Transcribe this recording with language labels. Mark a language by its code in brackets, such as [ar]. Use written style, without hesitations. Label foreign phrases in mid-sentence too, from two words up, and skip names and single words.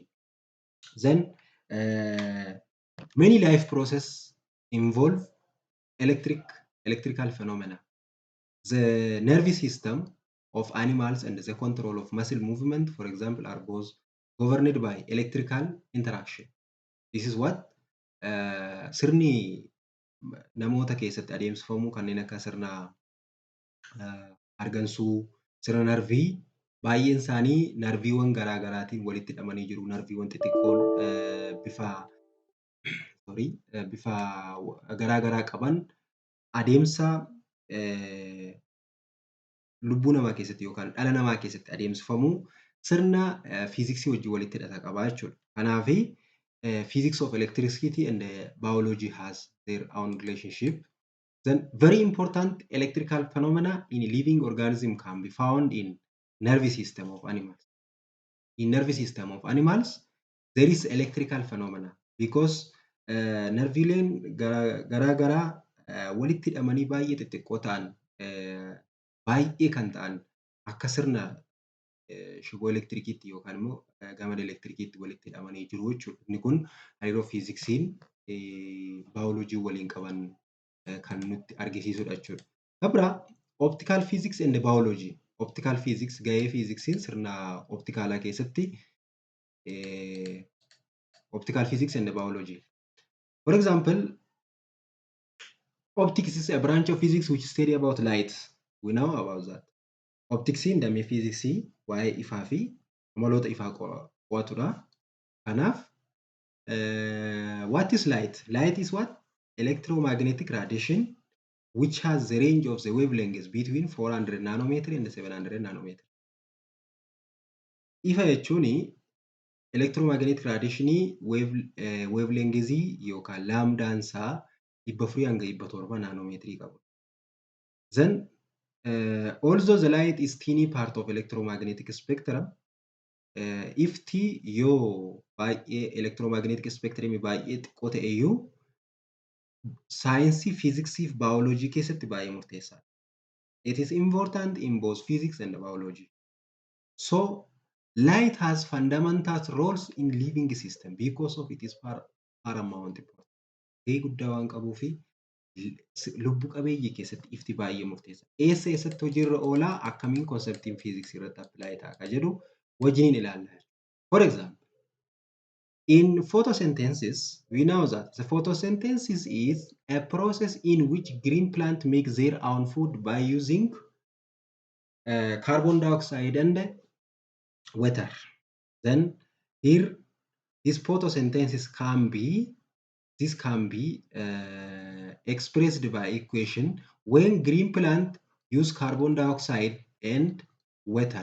[en] Then many life processes involve electrical phenomena. The nervous system of animals and the control of muscle movement, for example, are both governed by electrical interaction. This is what [om] sirni namoota keessatti adeemsifamu kanneen akka sirna argansuu, sirna narvii baay'een isaanii narviiwwan garaa garaatiin walitti hidhamanii jiru. Narviiwwan xixiqqoon bifa garaa garaa qaban adeemsa lubbuu namaa keessatti yookaan dhala namaa keessatti adeemsifamu sirna fiiziksii wajjin walitti hidhata qaba jechuudha. [en] Kanaaf physics of electricity and biology has their own relationship. Then very important electrical phenomena in living organism can be found in nervous system of animals. In nervous system of animals, there is electrical phenomena because [om] nerviileen garaa garaa walitti hidhamanii baay'ee xixiqqoo ta'an baay'ee kan ta'an akka sirna shiboo elektirikiitti yookaan immoo gamada elektirikiitti walitti hidhamanii jiru jechuudha. Inni kun hariiroo fiiziksiin baayoloojii waliin qaban kan nutti argisiisudha jechuudha. [en] Kabira optical physics and biology. Optical physics [om] gahee fiiziksiin sirna optikaalaa keessatti [en] optical physics and biology. For example, optics is a branch of physics which study about light. We know about that. [om] Optiksiin damee fiiziksii waa'ee ifaa fi amaloota ifaa qo'atudha. [en] Kanaaf what is light? Light is what? Electromagnetic radiation which has the range of the wavelengths between 400 nanometer and 700 nanometer. [om] Ifa jechuun [en] electromagnetic radiation wavelengths [om] yookaan laamdaan isaa 400 hanga 700 nanometer qabu. [en] Then although the light is teeny part of electromagnetic spectrum, [om] ifti yoo baay'ee [en] electromagnetic spectrum [om] baay'ee xiqqoo ta'e iyyuu saayinsii fiiziksii fi baayoloojii keessatti baay'ee murteessaadha. [en] It is important in both physics and biology. So light has fundamental roles in living system because of it is paramount important. [om] Gahee guddaa waan qabuuf lubbu qabeeyyii keessatti ifti baay'ee murteessa. Eessatti hojiirra oolaa akkamiin konseptiin fiiziksii irratti appilaayi ta'a jedhu wajjin ilaalla. [en] For example, in photosynthesis, we know that the photosynthesis is a process in which green plants make their own food by using carbon dioxide and water. Then here, this photosynthesis can be expressed by equation when green plant use carbon dioxide and water.